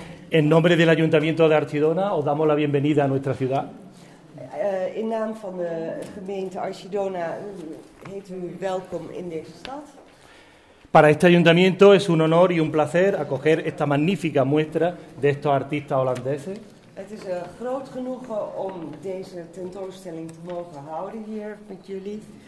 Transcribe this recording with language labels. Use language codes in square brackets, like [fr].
[es] En nombre del Ayuntamiento de Archidona, os damos la bienvenida a nuestra ciudad. [nl] In naam van de gemeente Archidona heet u welkom in deze stad. [es] Para este ayuntamiento es un honor y un placer acoger esta magnífica muestra de estos artistas holandeses. [nl] Het is een groot genoegen om deze tentoonstelling te mogen houden hier met jullie.